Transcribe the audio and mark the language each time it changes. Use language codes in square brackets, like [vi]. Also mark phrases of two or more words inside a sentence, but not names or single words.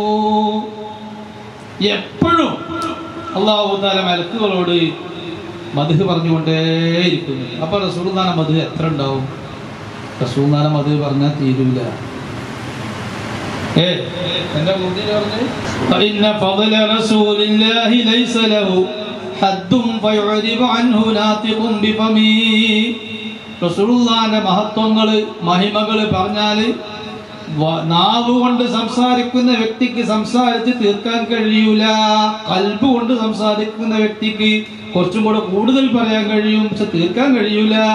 [ml] എപ്പോഴും അല്ലാഹു തആല മലക്കുകളോട് മദ്ഹ് പറഞ്ഞുകൊണ്ടേയിരിക്കുന്നു അപ്പോൾ റസൂലുള്ളാഹിന്റെ മദ്ഹ് എത്ര ഉണ്ടാവും റസൂലുള്ളാഹിന്റെ മദ്ഹ് പറഞ്ഞാൽ തീരൂല എന്റെ ബുദ്ധി പറഞ്ഞു [ar] فإن فضل رسول الله ليس له حد فيعرب عنه ناطق بفمه [ml] റസൂലുള്ളാഹിന്റെ മഹത്വങ്ങള് മഹിമകള് പറഞ്ഞാല് നാവ് കൊണ്ട് സംസാരിക്കുന്ന വ്യക്തിക്ക് സംസാരിച്ച് തീർക്കാൻ കഴിയൂല ഖൽബ് കൊണ്ട് സംസാരിക്കുന്ന വ്യക്തിക്ക് കുറച്ചും കൂടെ കൂടുതൽ പറയാൻ കഴിയും പക്ഷെ തീർക്കാൻ കഴിയൂല